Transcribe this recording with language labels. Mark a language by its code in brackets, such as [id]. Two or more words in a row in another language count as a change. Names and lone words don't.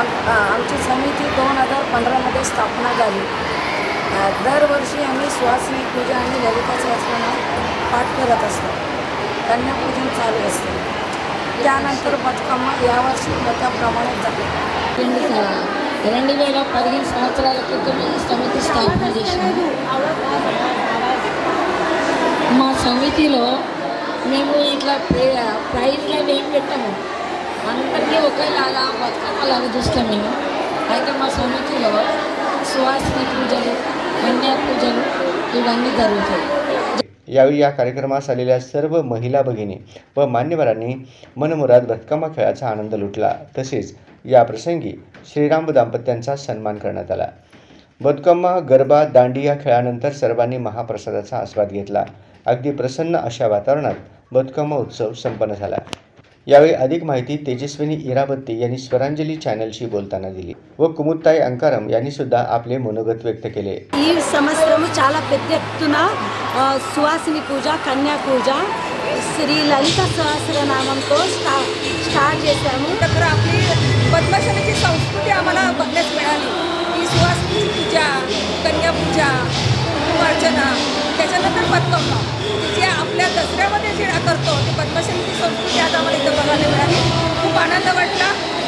[mr] आमची समिती 2015 मध्ये स्थापना झाली। दरवर्षी आम्ही सुवासिनी पूजा आणि ललिता सहस्त्रनाम पाठ करत असतो। कन्यापूजन चालू असते। त्यानंतर बतुकम्मा यावर्षी मोठ्या प्रमाणात झाली। [te] 2015 సంవత్సరాల క్రితం ఈ సమితి స్థాపన చేశాము। మా సమితిలో మేము ఇట్లా ప్రైజ్లు ఏం పెట్టాము, అందరినీ ఒకేలాగా బతుకమ్మలాగా చూస్తాం మేము। అయితే మా సమితిలో సువాసిని పూజలు, కన్యా పూజలు ఇవన్నీ జరుగుతాయి। [mr] यावेळी या कार्यक्रमास आलेल्या सर्व महिला भगिनी व मान्यवरांनी मनमुराद बतुकम्मा खेळाचा आनंद लुटला। तसेच या प्रसंगी श्रीराम दाम्पत्यांचा सन्मान करण्यात आला। बतुकम्मा, गरबा, दांडी या खेळानंतर सर्वांनी महाप्रसादाचा आस्वाद घेतला। अगदी प्रसन्न अशा वातावरणात बतुकम्मा उत्सव संपन्न झाला। यावेळी अधिक माहिती तेजस्विनी इराबत्ती यांनी स्वरांजली चॅनलशी बोलताना दिली व कुमुदताई अंकारम यांनी सुद्धा आपले मनोगत व्यक्त केले। [te] ఈ సంవత్సరం చాలా పెద్ద ఎత్తున సువాసిని పూజ, కన్యా పూజ, శ్రీ లలిత సహస్రనామంతో స్టార్ట్ చేశాము। [mr] तर आपली पद्मशालीची संस्कृती आम्हाला बघण्यास मिळाली। ही सुवासिनी पूजा, कन्या पूजा, कुंकुमार्चना, त्याच्यानंतर बतुकम्मा जे आपल्या दसऱ्यामध्ये जे करतो ती पद्मशालीची संस्कृती आज आम्हाला इथं बघायला मिळाली। खूप आनंद वाटला। प्रत्येक